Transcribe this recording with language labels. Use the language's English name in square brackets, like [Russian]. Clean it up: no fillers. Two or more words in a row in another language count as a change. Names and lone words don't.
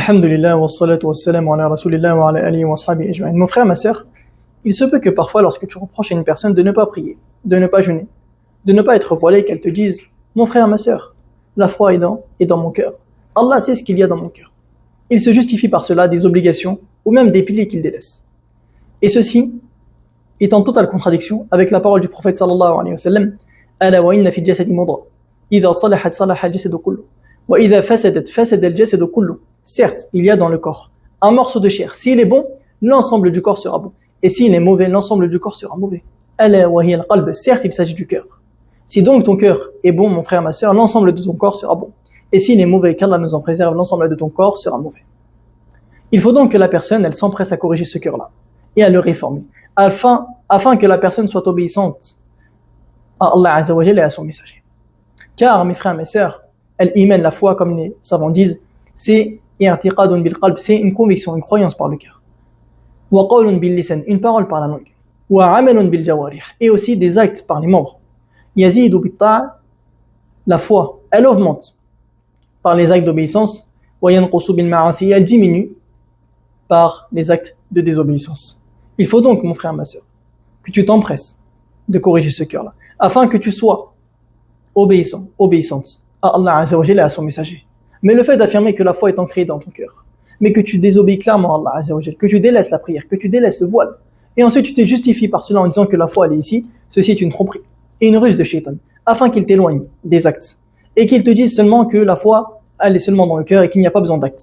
[Arabic] الحمد لله، والصلاة والسلام على رسول الله وعلى آله وأصحابه أجمعين. [French] Mon frère, ma sœur, il se peut que parfois, lorsque tu reproches à une personne de ne pas prier, de ne pas jeûner, de ne pas être voilé, qu'elle te dise: mon frère, ma sœur, la foi est dans mon cœur. Allah sait ce qu'il y a dans mon cœur. Il se justifie par cela des obligations ou même des piliers qu'il délaisse. Et ceci est en totale contradiction avec la parole du prophète [Arabic] صلى الله عليه وسلم: ألا وإن في الجسد مضغة، إذا صلحت صلح الجسد كله، وإذا فسدت فسد الجسد كله. [French] Certes, il y a dans le corps un morceau de chair. S'il est bon, l'ensemble du corps sera bon. Et s'il est mauvais, l'ensemble du corps sera mauvais. [Arabic] ألا وهي القلب. [French] Certes, il s'agit du cœur. Si donc ton cœur est bon, mon frère, ma sœur, l'ensemble de ton corps sera bon. Et s'il est mauvais, qu'Allah nous en préserve, l'ensemble de ton corps sera mauvais. Il faut donc que la personne, elle s'empresse à corriger ce cœur-là et à le réformer, afin que la personne soit obéissante à Allah [Arabic] عز وجل [French] et à son messager. Car, mes frères, mes sœurs, l'iman, la foi, comme les savants disent, c'est [Arabic] اعتقاد بالقلب, [French] c'est une conviction, une croyance par le cœur. [Arabic] وقول باللسان, [French] une parole par la langue. [Arabic] وعمل بالجوارح, [French] et aussi des actes par les membres. [Arabic] يزيد بالطاعة, [French] la foi, elle augmente par les actes d'obéissance. [Arabic] وينقص بالمعاصي, [French] elle diminue par les actes de désobéissance. Il faut donc, mon frère, ma sœur, que tu t'empresses de corriger ce cœur-là, afin que tu sois obéissante à Allah [Arabic] عز وجل [French] et à son messager. Mais le fait d'affirmer que la foi est ancrée dans ton cœur, mais que tu désobéis clairement à Allah [Arabic] عز وجل, [French] que tu délaisses la prière, que tu délaisses le voile, et ensuite tu te justifies par cela en disant que la foi elle est ici, ceci est une tromperie et une ruse de Shaitan, afin qu'il t'éloigne des actes, et qu'il te dise seulement que la foi elle est seulement dans le cœur et qu'il n'y a pas besoin d'actes.